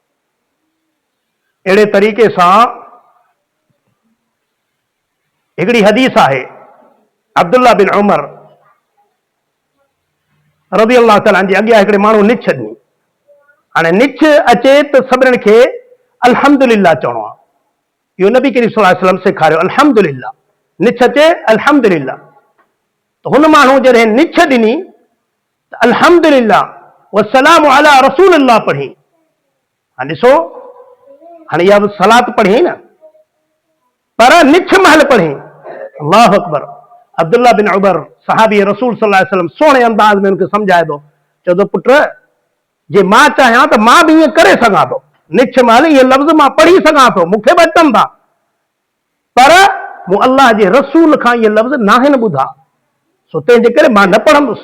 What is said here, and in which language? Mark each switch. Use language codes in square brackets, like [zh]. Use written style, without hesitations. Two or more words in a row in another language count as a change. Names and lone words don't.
[sd] अहिड़े तरीक़े सां हिकिड़ी हदीस आहे, अब्दुल्ला बिन उमर [ar] رضي الله تعالى [sd] जे अॻियां हिकिड़े माण्हू निछ ॾिनी। हाणे निछ अचे त सभिनीनि खे अल्हम्दुलिल्लाह चवणो आहे, इहो नबी करीम [ar] صلى الله عليه وسلم [sd] सेखारियो। अल्हम्दुलिल्लाह, निछ चे अल्हम्दुलिल्लाह। तो हुन माण्हू जॾहिं निछ ॾिनी त [ar] الحمد لله والسلام على رسول الله [sd] पढ़ी। हाणे ॾिसो, हाणे इहा बि सलात पढ़ी न, पर निछ महल पढ़ी। [ar] الله أكبر. [sd] अब्दुल्ला बिन उमर सहाबी रसूल [ar] صلى الله عليه وسلم [sd] सोणे अंदाज़ में उनखे सम्झाए थो, चए थो पुट जे मां चाहियां त मां बि ईअं करे सघां थो, निछ महल इहे लफ़्ज़ मां पढ़ी सघां थो, मूंखे बि अचनि था, पर मूं अल्लाह जे रसूल खां इहे लफ़्ज़ नाहिनि ॿुधा, सो तंहिंजे करे मां न पढ़ंदुसि।